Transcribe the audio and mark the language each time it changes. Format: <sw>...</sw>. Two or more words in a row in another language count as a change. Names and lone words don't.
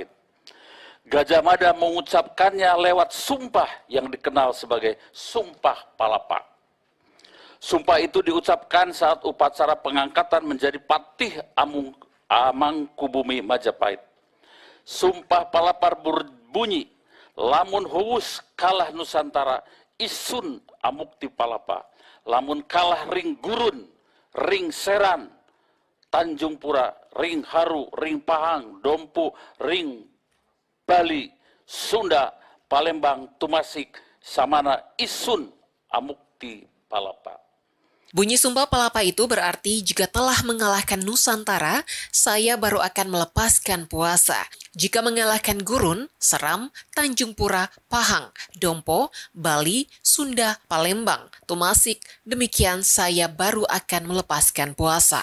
<id>Gajah Mada mengucapkannya lewat sumpah yang dikenal sebagai Sumpah Palapa. Sumpah itu diucapkan saat upacara pengangkatan menjadi Patih Amangkubumi Majapahit.</id> <kaw>Sumpah Palapa berbunyi, lamun huwus kalah Nusantara, isun amukti palapa. Lamun kalah ring gurun, ring seran, Tanjung Pura, ring Haru, ring Pahang, Dompu, ring Bali, Sunda, Palembang, Tumasik, Samana, isun amukti palapa.</kaw> <id>Bunyi Sumpah Palapa itu berarti jika telah mengalahkan Nusantara, saya baru akan melepaskan puasa. Jika mengalahkan Gurun, Seram, Tanjung Pura, Pahang, Dompo, Bali, Sunda, Palembang, Tumasik, demikian saya baru akan melepaskan puasa.</id>